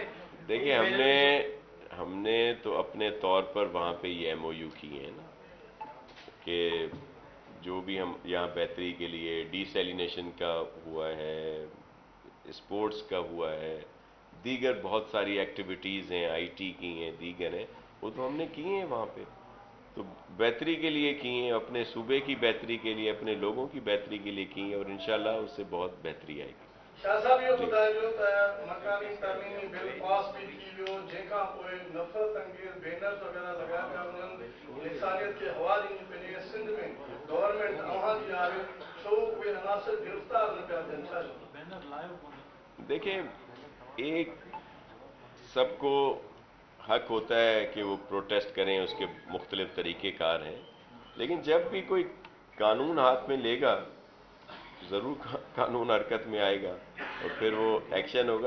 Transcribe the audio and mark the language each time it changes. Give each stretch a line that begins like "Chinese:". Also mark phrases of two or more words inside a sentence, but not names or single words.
Urdu: دیکھیں ہم نے تو اپنے طور پر وہاں پہ یہ ایم او یو کیے ہیں نا کہ جو بھی ہم یہاں بہتری کے لیے ڈی سیلینیشن کا ہوا ہے، اسپورٹس کا ہوا ہے، دیگر بہت ساری ایکٹیویٹیز ہیں، آئی ٹی کی ہیں، دیگر ہیں، وہ تو ہم نے کیے ہیں وہاں پہ، تو بہتری کے لیے کی ہیں، اپنے صوبے کی بہتری کے لیے، اپنے لوگوں کی بہتری کے لیے کی ہیں، اور انشاءاللہ اس سے بہت بہتری آئے گی۔
Sindhi: شاہ صاحب یہ ॿुधाइजो त मकानी तर्मीमी बिल पास बि थी वियो، जंहिंखां पोइ नफ़रत अंगेज़ बैनर्स वग़ैरह लॻाया पिया वञनि, इंसानियत खे हवा ॾिनी पई वञे। सिंध में गवर्नमेंट अव्हां जी आहे, छो उहे अनासिर गिरफ़्तार न पिया थियनि? छा
Urdu: دیکھیں ایک سب کو حق ہوتا ہے کہ وہ پروٹیسٹ کریں، اس کے مختلف طریقہ کار ہیں، لیکن جب بھی کوئی قانون ہاتھ میں لے گا ضرور قانون حرکت میں آئے گا اور پھر وہ ایکشن ہوگا۔